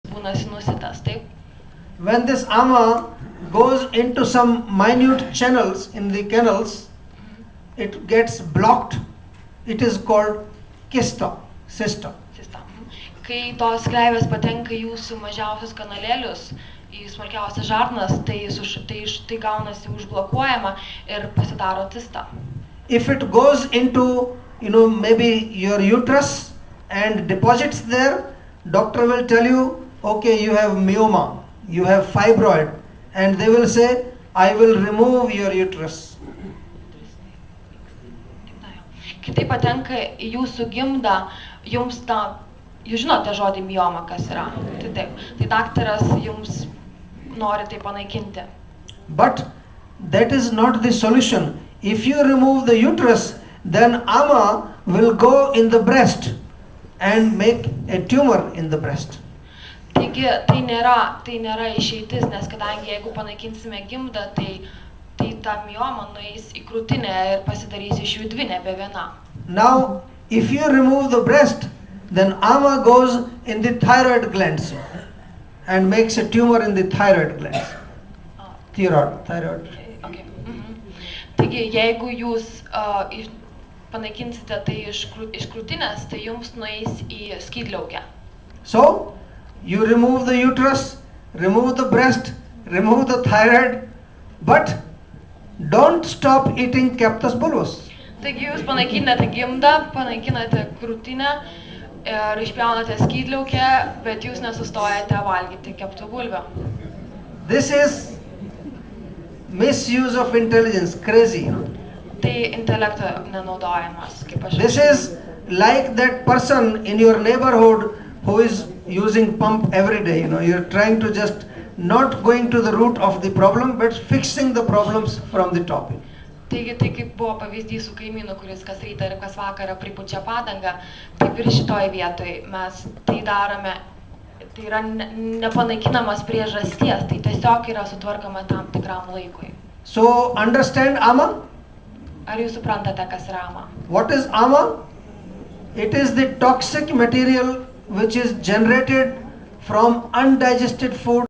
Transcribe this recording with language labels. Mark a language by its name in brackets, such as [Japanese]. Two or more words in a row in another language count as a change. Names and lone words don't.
[Lithuanian] būna sinusitas, taip? [English] When this ama goes into some minute channels in the canals, it gets blocked. It is called kysta, cysta. [Lithuanian] Cista. Kai tos kreivės patenka į jūsų mažiausius kanalėlius, į smulkiausias žarnas, tai gaunasi užblokuojama ir pasidaro cista. [English] If it goes into, maybe your uterus and deposits there, doctor will tell you, okay, you have myoma, you have fibroid, and they will say, I will remove your uterus. [Lithuanian] Kai tai patenka į jūsų gimdą, jums jūs žinote žodį mioma, kas yra. Tai taip, tai daktaras jums nori tai panaikinti. [English] But that is not the solution. If you remove the uterus, then ama will go in the breast and make a tumor in the breast. [Lithuanian] Taigi tai nėra išeitis, nes kadangi jeigu panaikinsime gimdą, tai ta mioma nueis į krūtinę ir pasidarys iš jų dvi, nebe viena. [English] Now, if you remove the breast, then ama goes in the thyroid glands and makes a tumor in the thyroid glands. Thyroid. Okay. [Lithuanian] Taigi, jeigu jūs panaikinsite tai iš krūtinės, tai jums nueis į skydliaukę. [English] So, you remove the uterus, remove the breast, remove the thyroid, but don't stop eating Cactus bulbus. [Lithuanian] Taigi jūs panaikinate gimdą, panaikinate krūtinę ir išpjaunate skydliaukę, bet jūs nesustojate valgyti keptų bulvių. [English] This is misuse of intelligence, crazy. [Lithuanian] Tai intelekto nenaudojimas, kaip aš. [English] This is like that person in your neighborhood who is using pump every day. You're trying to just not going to the root of the problem, but fixing the problems from the top. [Lithuanian] Taigi tai kaip buvo pavyzdys su kaimynu, kuris kas rytą ir kas vakarą pripučia padangą, taip ir šitoj vietoj mes tai darome, tai yra nepanaikinamas priežasties, tai tiesiog yra sutvarkoma tam tikram laikui. [English] So understand ama? [Lithuanian] Ar jūs suprantate, kas yra ama? [English] What is ama? It is the toxic material which is generated from undigested food